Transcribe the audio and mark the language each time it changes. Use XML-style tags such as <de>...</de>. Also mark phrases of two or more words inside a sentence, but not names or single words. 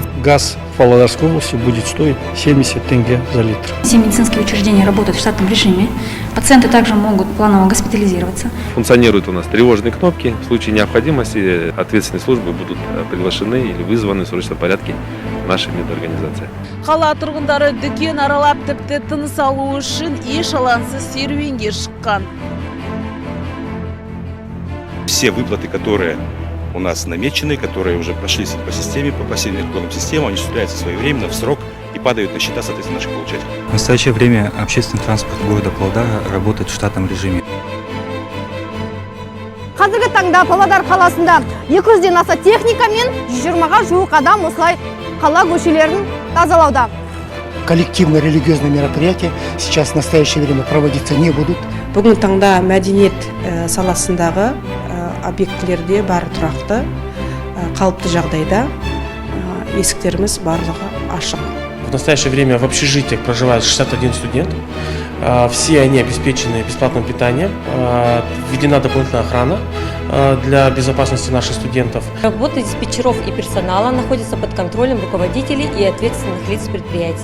<ru>Газ в Павлодарской области будет стоить 70 тенге за литр. Все медицинские учреждения работают в штатном режиме. Пациенты также могут планово госпитализироваться. Функционируют у нас тревожные кнопки. В случае необходимости ответственные службы будут приглашены или вызваны в срочном порядке нашей медорганизации.</ru> <kk>Қала тұрғындары дүкен аралап тіпті тыныс алу үшін еш алаңсыз серуенге шыққан.</kk> <ru>Все выплаты, которые у нас намечены, которые уже прошли по системе, по пассивным электронным системам, они осуществляются своевременно, в срок и падают на счета, соответственно, наших получателей. В настоящее время общественный транспорт города Павлодара работает в штатном режиме.</ru> <kk>Қазіргі таңда Павлодар қаласында 200-ден аса техника мен 120-ға жуық адам осылай қала көшелерін тазалауда.</kk> <ru>Коллективные религиозные мероприятия сейчас в настоящее время проводиться не будут.</ru> <kk>Бүгінгі таңда мәдениет саласындағы объектілерде бары тұрақты, қалыпты жағдайда, есіктеріміз барлығы ашық.</kk> <ru>В настоящее время в общежитиях проживает 61 студент. Все они обеспечены бесплатным питанием. Введена дополнительная охрана для безопасности наших студентов. Работа диспетчеров и персонала находится под контролем руководителей и ответственных лиц предприятия.</ru>